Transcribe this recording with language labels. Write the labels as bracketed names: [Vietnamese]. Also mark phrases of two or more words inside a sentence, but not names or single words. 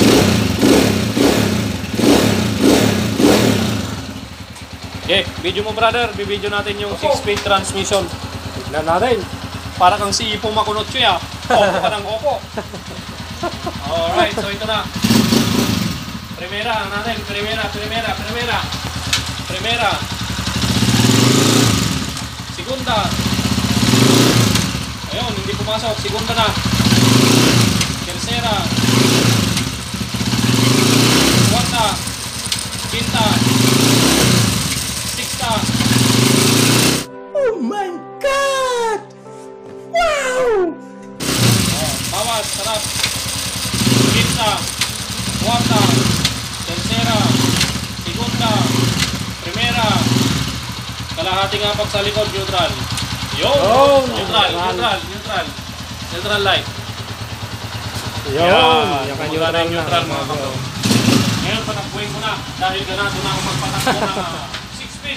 [Filipino] Okay, video mo brother. Bibidyo natin yung [English] 6-speed transmission. [Filipino] Tignan natin. Para kang si Ipo Makunotsu ya. Opo ka ng opo. Alright, so ito na. Primera natin. Primera. Segunda. Ayun, hindi pumasok. Segunda na. [Spanish] Tercera, cuarta, quinta, sexta. [English] Oh my God! Wow! [Filipino] Bawas, sarap. [Spanish] Quinta, cuarta, tercera, segunda, primera. [Filipino] Kalahating apak sa likod, neutral. Yun! [English] Neutral light. [Filipino] Yun. Yung kanyang neutral mga kabro. Ngayon patakbuhin ko na dahil ganado na ako magpatakbo ng 6 speed.